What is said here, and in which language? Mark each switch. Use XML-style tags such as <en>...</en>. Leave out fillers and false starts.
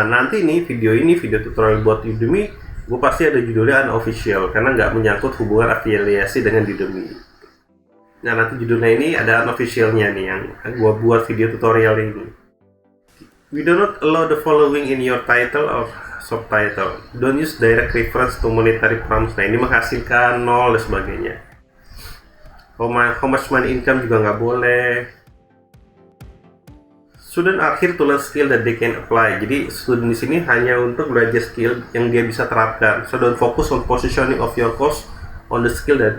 <id>Nah, nanti nih video tutorial buat Udemy, gue pasti ada judulnya unofficial karena nggak menyangkut hubungan afiliasi dengan Udemy. Nah, nanti judulnya ini ada unofficialnya nih yang gue buat video tutorial ini.</id> <en>We do not allow the following in your title or subtitle. Don't use direct reference to monetary prompts.</en> <id>Nah, ini menghasilkan nol dan sebagainya.</id> <en>How much money income</en> <id>juga nggak boleh.</id> <en>Student are here to learn skill that they can apply.</en> <id>Jadi student di sini hanya untuk belajar skill yang dia bisa terapkan.</id> <en>So don't focus on positioning of your course on the skill that.</en>